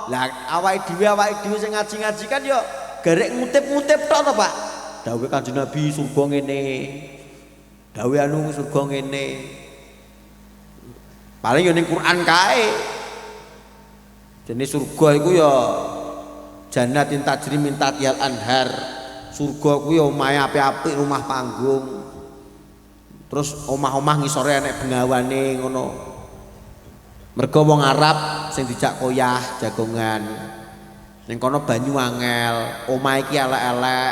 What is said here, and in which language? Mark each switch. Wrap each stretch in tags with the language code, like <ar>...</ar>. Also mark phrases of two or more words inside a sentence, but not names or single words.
<jv>Lah awake dhewe sing ngaji-ngaji kan ya garek ngutip-ngutip tok to, Pak. Dawuh Kanjeng Nabi surga ngene. Dawuh anu surga ngene. Paling ya ning Quran kae. Jenis surga iku ya</jv> <ar>جنات تجري من تحتها الأنهار.</ar> <jv>Surga kuwi omahe apik-apik</jv> <id>rumah panggung.</id> <jv>Terus omah-omah ngisore enek bengawane ngono. Mergo wong Arab sing dijak koyah jagongan. Ning kono banyu angel, omah iki elek-elek.</jv>